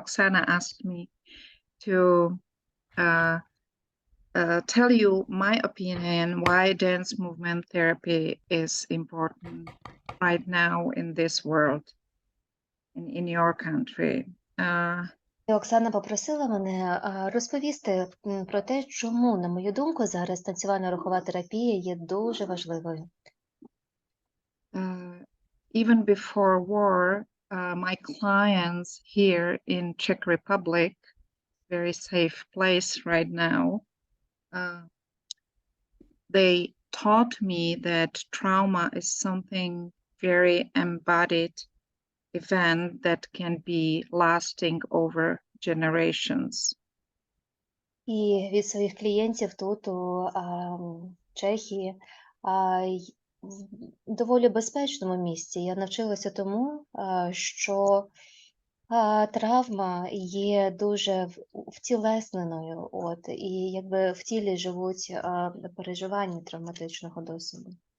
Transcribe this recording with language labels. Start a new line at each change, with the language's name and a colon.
English: Oksana asked me to tell you my opinion why dance movement therapy is important right now in this world, in your country.
Ukrainian: І Оксана попросила мене розповісти про те, чому, на мою думку, зараз танцювально-рухова терапія є дуже важливою.
English: Even before war, my clients here in Czech Republic, very safe place right now, they taught me that trauma is something very embodied event that can be lasting over generations.
Ukrainian: І від своїх клієнтів тут, у Чехії, в доволі безпечному місці я навчилася тому, що травма є дуже втілесненою, і якби в тілі живуть переживання травматичного досвіду.